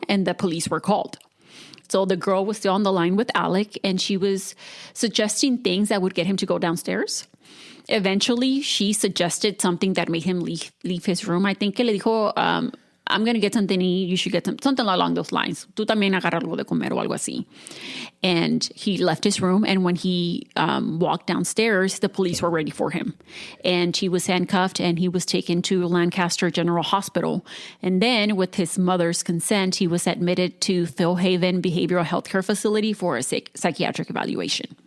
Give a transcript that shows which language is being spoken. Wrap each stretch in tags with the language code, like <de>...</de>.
<en>And the police were called. So the girl was still on the line with Alec and she was suggesting things that would get him to go downstairs. Eventually, she suggested something that made him leave his room. I think que le dijo, I'm going to get something to eat. You should get something along those lines.</en> <es>Tú también agarra algo de comer o algo así.</es> <en>And he left his room. And when he walked downstairs, the police were ready for him. And he was handcuffed and he was taken to Lancaster General Hospital. And then with his mother's consent, he was admitted to Phil Haven Behavioral Health Care Facility for a psychiatric evaluation.</en>